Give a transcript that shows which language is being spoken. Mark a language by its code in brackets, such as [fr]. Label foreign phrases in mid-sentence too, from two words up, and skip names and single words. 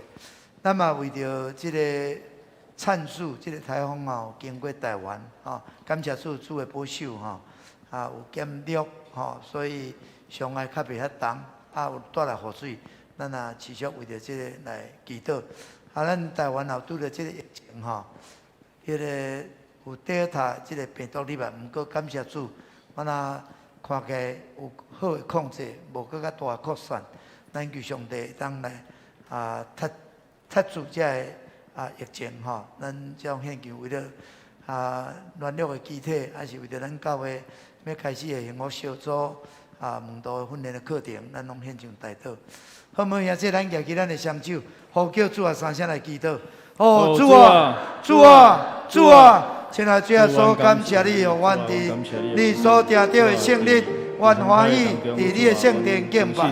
[nan] 咱嘛为着即个灿树，即个台风吼经过台湾感谢主的保守有减弱所以伤害较袂遐重有带来雨水，咱也持续为着即个来祈祷。咱台湾也拄着即个疫情迄个有 Delta 即个病毒入来，毋过感谢主，我若看起来有好的控制，无搁较大扩散。咱求上帝当来踢住这个疫情咱这样献求为了软弱的肢体，还是为了咱教会要开始的幸福小组门徒训练的课程，咱拢献上代祷。好唔好？现在咱举起咱的双手，呼叫主3声来祈祷。主啊，主啊，主啊！亲爱的主耶稣，感谢你，互阮伫你所定着的圣日，愿欢喜伫你的圣殿敬拜。